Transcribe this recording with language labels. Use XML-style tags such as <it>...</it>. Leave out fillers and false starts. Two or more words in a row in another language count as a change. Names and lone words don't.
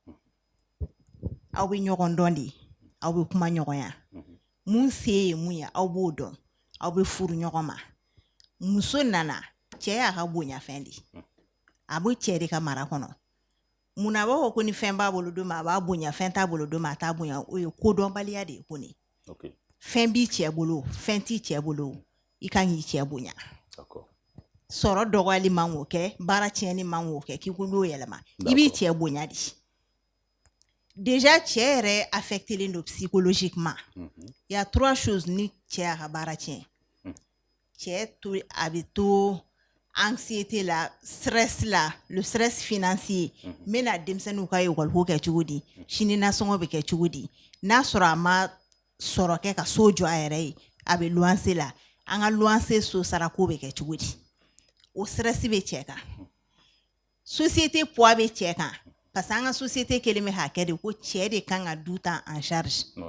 <bm>aw bɛ ɲɔgɔn dɔn de aw bɛ kuma ɲɔgɔnya mun se ye mun ye aw b'o dɔn aw bɛ furu ɲɔgɔn ma muso nana cɛ y'a ka bonyafɛn de a bɛ cɛ de ka mara kɔnɔ munna b'a fɔ ko ni fɛn b'a bolo don min a b'a bonya fɛn t'a bolo don min a t'a bonya o ye kodɔnbaliya de ye ko ne fɛn b'i cɛ bolo fɛn t'i cɛ bolo i kan k'i cɛ bonya sɔrɔ dɔgɔyali man k'o kɛ baara tiɲɛni man k'o kɛ k'i ko n'o yɛlɛma i b'i cɛ bonya de déjà cɛ yɛrɛ affectelen don psychologiquement</bm> <fr>il y a 3</fr> <bm>choses ni cɛ y'a ka baara tiɲɛ cɛ to a bɛ to anxiété la stress la</bm> <fr>le stress financier</fr> <bm>n bɛna denmisɛnninw ka école ko kɛ cogo di sini nasɔngɔ bɛ kɛ cogo di n'a sɔrɔ a ma sɔrɔ kɛ ka so jɔ a yɛrɛ ye a bɛ luwanse la an ka luwanse so sara ko bɛ kɛ cogo di o stress bɛ cɛ kan</bm> <fr>société poids</fr> <bm>bɛ cɛ kan</bm> <fr>parce que</fr> <bm>an ka société kelen bɛ hakɛ de ko cɛ de kan ka du ta</bm> <fr>en charge</fr>